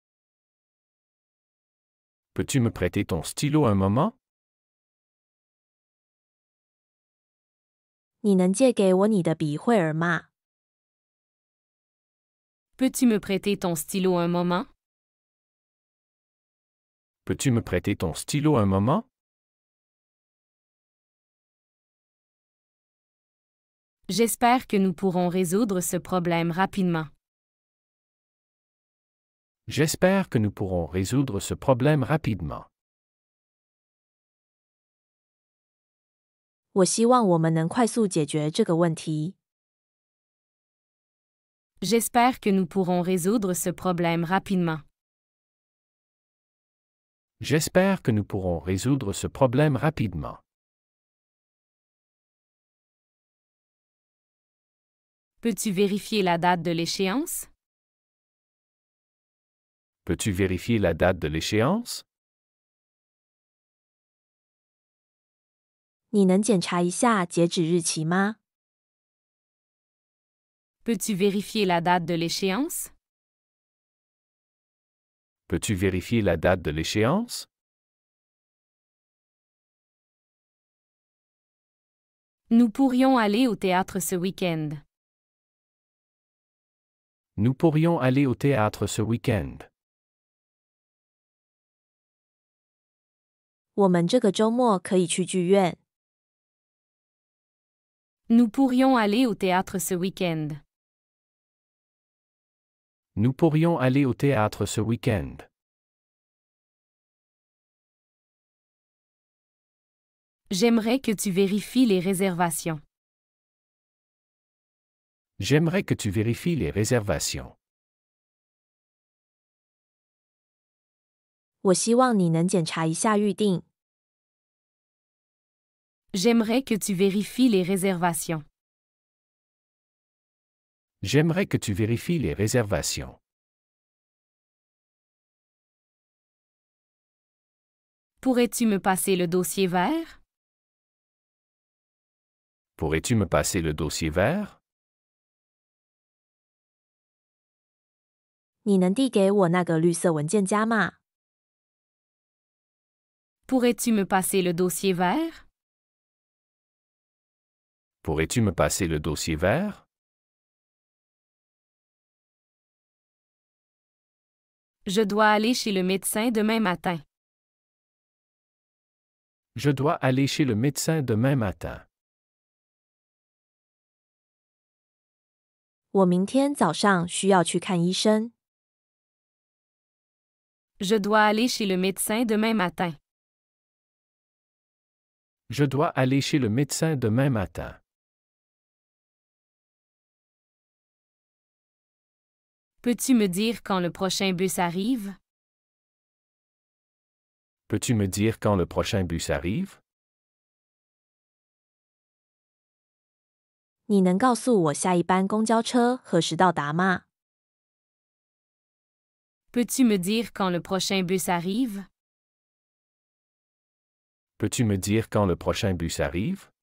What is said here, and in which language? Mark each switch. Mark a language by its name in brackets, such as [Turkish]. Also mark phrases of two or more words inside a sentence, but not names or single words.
[French] Peux-tu me prêter ton stylo un moment? [Chinese] 你能借给我你的笔会儿吗？ [French] Peux-tu me prêter ton stylo un moment? Peux-tu me prêter ton stylo un moment? J'espère que nous pourrons résoudre ce problème rapidement. J'espère que nous pourrons résoudre ce problème rapidement. [Chinese] 我希望我们能快速解决这个问题。 [French] J'espère que nous pourrons résoudre ce problème rapidement. J'espère que nous pourrons résoudre ce problème rapidement. Peux-tu vérifier la date de l'échéance? Peux-tu vérifier la date de l'échéance? [Chinese] 你能检查一下截止日期吗？ [French] Peux-tu vérifier la date de l'échéance? Peux-tu vérifier la date de l'échéance? Nous pourrions aller au théâtre ce week-end. Nous pourrions aller au théâtre ce week-end. [Chinese] 我们这个周末可以去剧院。 [French] Nous pourrions aller au théâtre ce week-end. Nous pourrions aller au théâtre ce week-end. J'aimerais que tu vérifies les réservations. J'aimerais que tu vérifies les réservations. [Chinese] 我希望你能检查一下预定。 [French] J'aimerais que tu vérifies les réservations. J'aimerais que tu vérifies les réservations. Pourrais-tu me passer le dossier vert? Pourrais-tu me passer le dossier vert? [Chinese] 你能递给我那个绿色文件夹吗？ [French] Pourrais-tu me passer le dossier vert? Pourrais-tu me passer le dossier vert? Je dois aller chez le médecin demain matin. Je dois aller chez le médecin demain matin. [Chinese] 我明天早上需要去看医生。 [French] Je dois aller chez le médecin demain matin. Je dois aller chez le médecin demain matin. Peux-tu me dire quand le prochain bus arrive? Peux-tu me dire quand le prochain bus arrive? [Chinese] 你能告诉我下一班公交车何时到达吗？ [French] Peux-tu me dire quand le prochain bus arrive? Peux-tu me dire quand le prochain bus arrive?